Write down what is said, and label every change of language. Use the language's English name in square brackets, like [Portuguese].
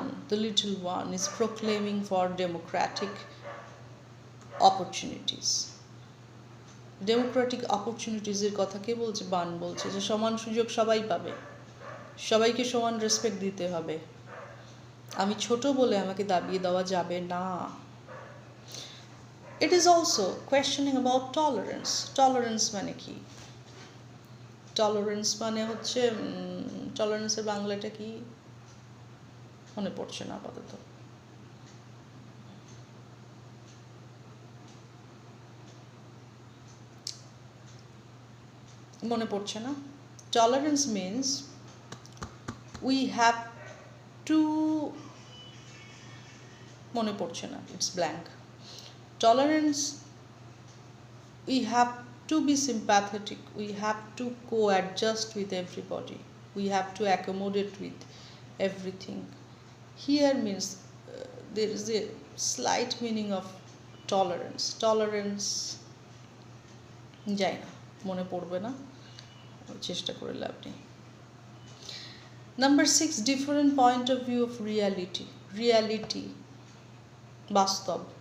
[English] The little one, is proclaiming for democratic opportunities. [Bangla] Democratic অপরচুনিটিসের কথা কে বলছে? বান বলছে যে সমান সুযোগ সবাই পাবে, সবাইকে সমান রেসপেক্ট দিতে হবে, আমি ছোট বলে আমাকে দাবিয়ে দেওয়া যাবে না। [English] It is also questioning about tolerance. Tolerance [Bangla] মানে কি? টলারেন্স মানে হচ্ছে টলারেন্সের বাংলাটা কি মনে পড়ছে না আপাতত। মনে পড়ছে না। [English] Tolerance means we have to, মনে পড়ছে না, it's blank. Tolerance, we have to be sympathetic, we have to co-adjust with everybody, we have to accommodate with everything. Here means there is a slight meaning of tolerance [Bangla] যাই না, মনে পড়বে না, চেষ্টা করে লাভ নেই। [English] Number 6, different point of view of reality, বাস্তব।